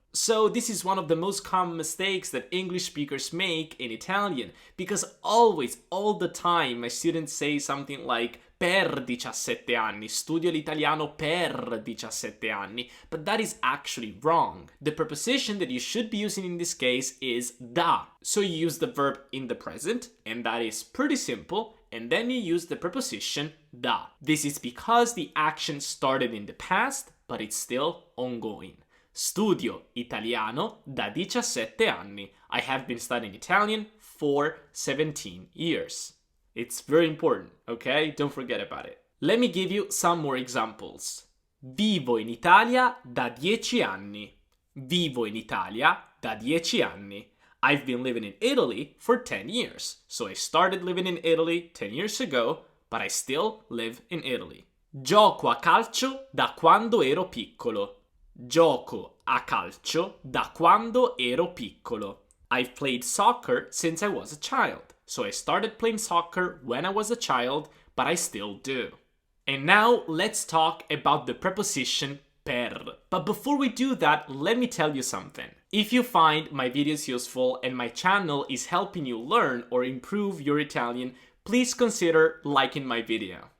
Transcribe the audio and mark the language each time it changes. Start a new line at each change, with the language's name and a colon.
English: So this is one of the most common mistakes that English speakers make in Italian, because always, all the time, my students say something like
Italian: per 17 anni, studio l'italiano per 17 anni,
English: but that is actually wrong. The preposition that you should be using in this case is da. So you use the verb in the present, and that is pretty simple, and then you use the preposition da. This is because the action started in the past, but it's still ongoing.
Italian: Studio italiano da 17 anni.
English: I have been studying Italian for 17 years. It's very important, okay? Don't forget about it. Let me give you some more examples.
Italian: Vivo in Italia da 10 anni. Vivo in Italia da 10 anni.
English: I've been living in Italy for 10 years. So I started living in Italy 10 years ago, but I still live in Italy.
Italian: Gioco a calcio da quando ero piccolo. Gioco a calcio da quando ero piccolo.
English: I've played soccer since I was a child. So I started playing soccer when I was a child, but I still do. And now let's talk about the preposition per. But before we do that, let me tell you something. If you find my videos useful and my channel is helping you learn or improve your Italian, please consider liking my video.